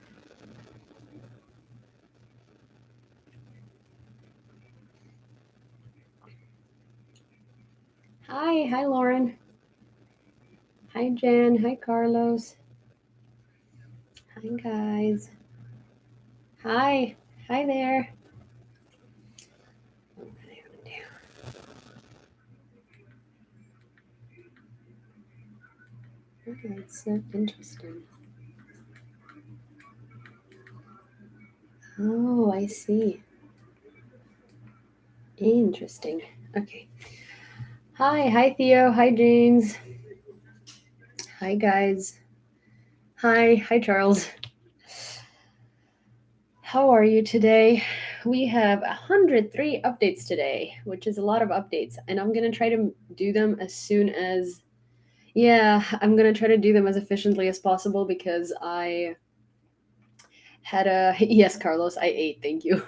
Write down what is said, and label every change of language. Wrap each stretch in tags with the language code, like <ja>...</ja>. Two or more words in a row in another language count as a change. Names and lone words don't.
<en>Hi. Hi, Lauren. Hi, Jen. Hi, Carlos. Hi, guys. Hi. Hi there. Oh, that's so interesting. Oh, I see. Interesting. Okay. Hi. Hi, Theo. Hi, James. Hi, guys. Hi. Hi, Charles. How are you today? We have 103 updates today, which is a lot of updates, and I'm going to try to do them as soon as. Yeah, I'm gonna try to do them as efficiently as possible because I had a yes, Carlos, I ate, thank you.</en>